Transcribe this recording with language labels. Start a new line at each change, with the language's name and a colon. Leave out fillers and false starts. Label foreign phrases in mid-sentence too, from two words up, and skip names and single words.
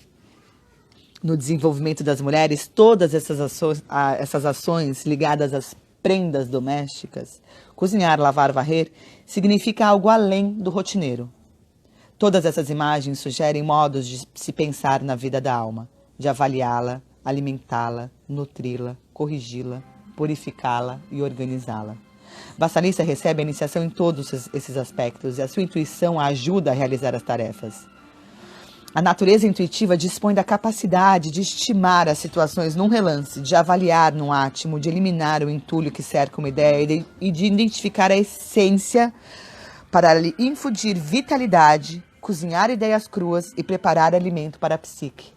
Portuguese: No desenvolvimento das mulheres, todas essas ações ligadas às prendas domésticas, cozinhar, lavar, varrer, significa algo além do rotineiro. Todas essas imagens sugerem modos de se pensar na vida da alma, de avaliá-la, alimentá-la, nutri-la, corrigi-la, purificá-la e organizá-la. Vassalissa recebe a iniciação em todos esses aspectos e a sua intuição a ajuda a realizar as tarefas. A natureza intuitiva dispõe da capacidade de estimar as situações num relance, de avaliar num átimo, de eliminar o entulho que cerca uma ideia e de identificar a essência para lhe infundir vitalidade, cozinhar ideias cruas e preparar alimento para a psique.